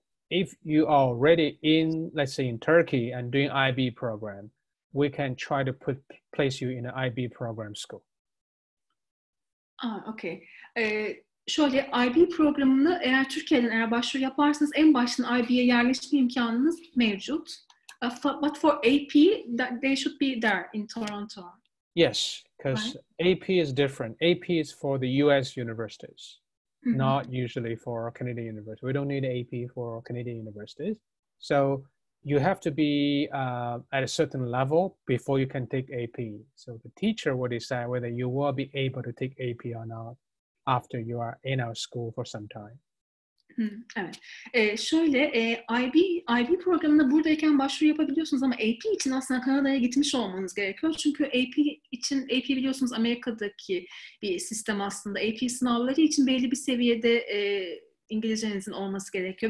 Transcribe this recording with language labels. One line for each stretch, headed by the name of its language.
English: If you are already in, let's say in Turkey and doing IB program, we can try to place you in an IB program school. Okay.
Turkish: Şöyle, IB programını eğer başvuru yaparsanız en baştan IB'ye yerleşme imkanınız mevcut.
English: But for AP, they should be there in Toronto. Yes, because AP is different. AP is for the US universities, not usually for Canadian universities. We don't need AP for Canadian universities. So you have to be at a certain level before you can take AP. So the teacher will decide whether you will be able to take AP or not after you are in our school for some time.
Turkish: Evet. Şöyle, IB programına buradayken başvuru yapabiliyorsunuz ama AP için aslında Kanada'ya gitmiş olmanız gerekiyor. Çünkü AP biliyorsunuz Amerika'daki bir sistem aslında. AP sınavları için belli bir seviyede İngilizcenizin olması gerekiyor.